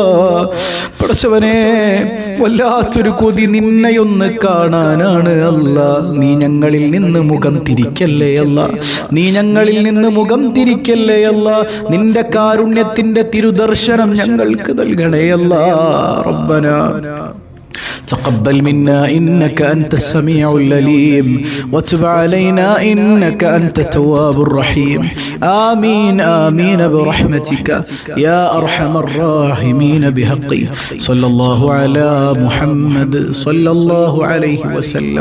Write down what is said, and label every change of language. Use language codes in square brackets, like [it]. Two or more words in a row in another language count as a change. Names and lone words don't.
[ml] പടച്ചവനെ, വല്ലാത്തൊരു കൊതി നിന്നെയൊന്ന് കാണാനാണ് അല്ലാ. നീ ഞങ്ങളിൽ നിന്ന് മുഖം തിരിക്കല്ലേ അല്ലാ. നീ ഞങ്ങളിൽ നിന്ന് മുഖം തിരിക്കല്ലേ അല്ലാ. നിന്റെ കാരുണ്യത്തിന്റെ തിരുദർശനം ഞങ്ങൾക്ക് നൽകണേ അല്ലാ. [ar] റബ്ബനാ تقبل منا إنك أنت السميع العليم وتب علينا إنك أنت التواب الرحيم. آمين آمين برحمتك يا أرحم الراحمين بحقه. صلى الله على محمد صلى الله عليه وسلم.